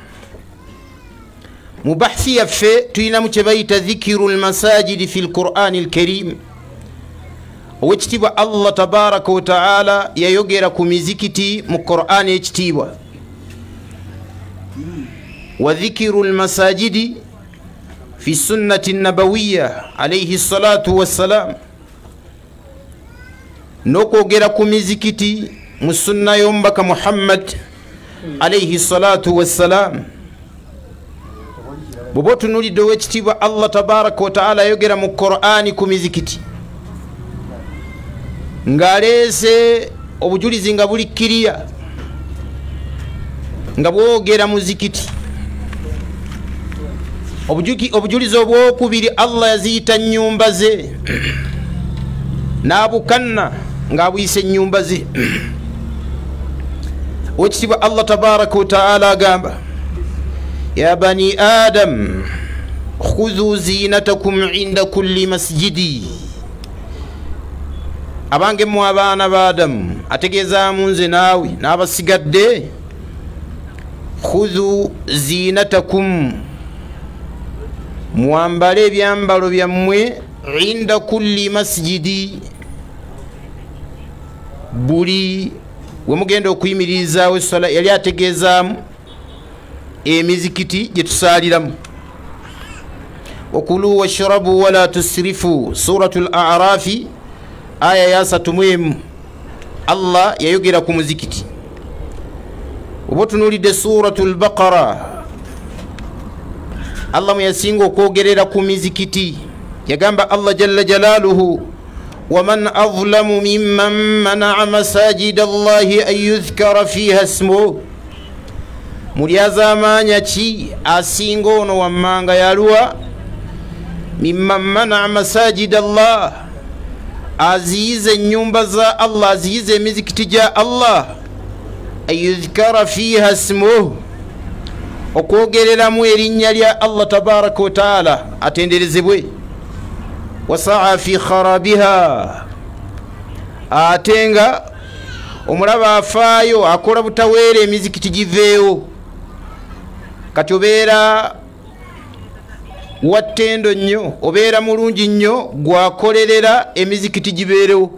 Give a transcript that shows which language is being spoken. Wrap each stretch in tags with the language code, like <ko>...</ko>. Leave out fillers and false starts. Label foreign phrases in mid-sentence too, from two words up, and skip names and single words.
<lg>Mu bahthi yaffe tulinamu kye bayita</lg> <ar>ذكر المساجد في القرآن الكريم.</ar> <lg>Owekitiibwa Allah</lg> <ar>تبارك وتعالى</ar> <lg>yayogera ku mizikiti mu qur'ani ekitiibwa.</lg> <ar>وذكر المساجد في السنة النبوية عليه الصلاة والسلام,</ar> <lg>n'okwogera ku mizikiti mu sunna y'omubaka Muhammad</lg> <ar>عليه الصلاة والسلام.</ar> <lg>Bw'oba otunuulidde owekitiibwa Allah</lg> <ar>تبارك وتعالى</ar> <lg>ayogera mu qur'ani ku mizikiti ng'aleese obujulizi nga buli kiriya, nga bwogera muzikiti. Obujulizi obwokubiri Allah yaziyita nnyumba ze, n'abukanna ng'abuyise nnyumba ze. Owekitiibwa Allah</lg> <ar>تبارك وتعالى</ar> <lg>agamba</lg> <ar>يا بني آدم خذوا زينتكم عند كل مسجد.</ar> <lg>Abange mu abaana ba Adamu, ategeezaamu nze naawe n'abasigadde,</lg> <ar>خذوا زينتكم,</ar> <lg>mwambale ebyambalo byammwe,</lg> <ar>عند كل مسجد,</ar> <lg>buli we mugenda okuyimirizaawo essola. Yali ategeezaamu emizikiti gye tusaaliramu.</lg> <ar>وكلوا واشربوا ولا تسرفوا, suratul a'rafi aya ya 3.</ar> <lg>Allah yayogera ku muzikiti. Oba tunuulidde suratul baqara, Allah mwe yasinga okwogerera ku mizikiti yagamba Allah</lg> <ar>جل جلاله ومن أظلم ممن منع مساجد الله أن يذكر فيها اسمه.</ar> <lg>Mulyazaamaanya ki asinga ono wammanga yaluwa?</lg> <ar>ممن منع مساجد الله,</ar> <lg>aziyize ennyumba za Allah, aziyize emizikiti gya Allah,</lg> <ar>أن يذكر فيها اسمه,</ar> <lg>okwogereramu erinnya lya Allah</lg> <ar>تبارك وتعالى</ar> <lg>atenderezebwe.</lg> <ar>وسعى في خرابها,</ar> <lg>ate nga omulaba afaayo akola butaweera emizikiti giveewo. Kati obeera wattendo nnyo, obeera mulungi nnyo gwakolerera emizikiti gibeerewo.</lg>